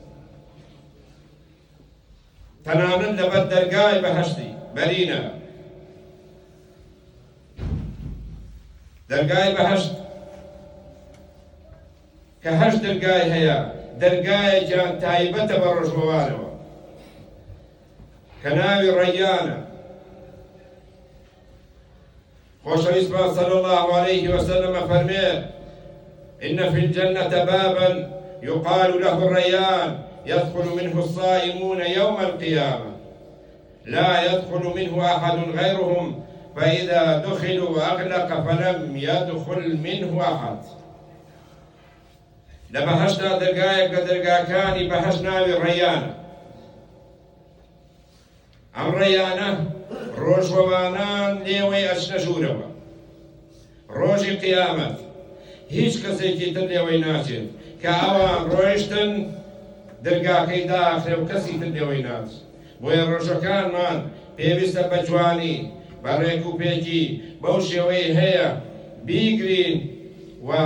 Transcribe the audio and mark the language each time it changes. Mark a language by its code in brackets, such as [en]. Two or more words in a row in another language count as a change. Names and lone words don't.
[ckb] تەنانەت لەبەر دەرگای بەهەشتی بەرینە دەرگای بەهەشت کە هەشت دەرگای هەیە دەرگایەکیان تایبەتە بە ڕۆژوەوارەوە کە ناوی ڕەیانە [ar] خۆشەویستمان صلی الله عليه وسلم فەرمێ إن في الجنة بابا يقال له الريان يدخل منه الصائمون يوم القيامة لا يدخل منه أحد غيرهم فإذا دخلوا أغلق فلم يدخل منه أحد [ckb] لبهشتا دەرگایەک لە دەرگاکانی بەهەشت ناوی ڕەیانە ئەم ڕەیانە ڕۆژوەوانان لێوەی ئەچنە ژوورەوە ڕۆژی قیامەت هیچ کەسێکی تر لێوەی ناچێت کە ئەوان ڕۆیشتن دەرگاکەی داخرێ و کەسی تر لێوەی ناچێت بۆیە ڕۆژەکانمان پێویستە بە جوانی بە ڕێک و پێکی بەو شێوەی هەیە بیگرین و